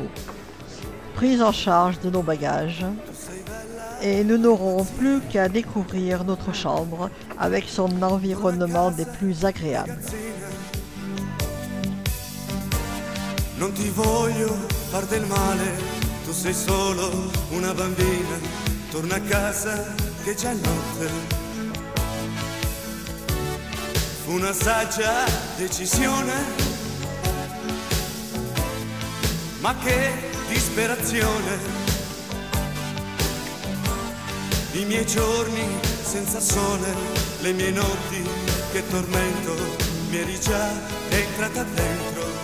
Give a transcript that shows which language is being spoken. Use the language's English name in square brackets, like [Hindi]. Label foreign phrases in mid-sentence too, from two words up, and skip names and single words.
[French] Prise en charge de nos bagages et nous n'aurons plus qu'à découvrir notre chambre avec son environnement des plus agréables. [Italian] Non ti voglio far del male, tu sei solo una bambina, torna a casa che già è notte. Fu una saggia decisione, ma che disperazione, i miei giorni senza sole, le mie notti che tormento, mi eri già entrata dentro.